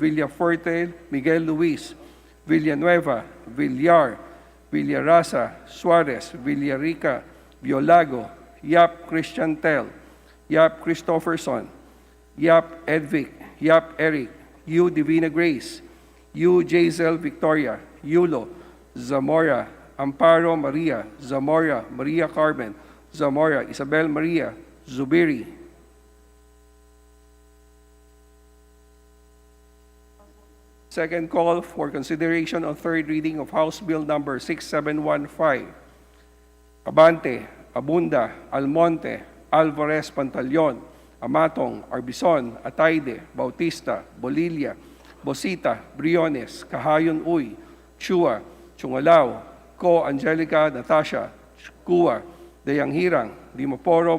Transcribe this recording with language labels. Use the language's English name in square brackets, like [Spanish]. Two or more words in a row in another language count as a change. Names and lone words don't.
[English] Villafuerte Miguel Luis, Villanueva, Villar, Villarasa, Suarez, Villarica, Violago, Yap Christian Tel, Yap Christopherson, Yap Edvic, Yap Eric, Yu Divina Grace, Yu Jazel Victoria, Yulo, Zamora, Amparo Maria, Zamora, Maria Carmen, Zamora, Isabel Maria, Zubiri. Second call for consideration on third reading of House Bill number 6715. Abante, Abunda, Almonte, Alvarez Pantaleon, Amatong, Arbison, Ataide, Bautista, Bolilla, Bosita, Briones, Kahayon Uy, Chua, Chungalao, Ko Angelica Natasha, Kua, Dayanghirang, Dimaporo,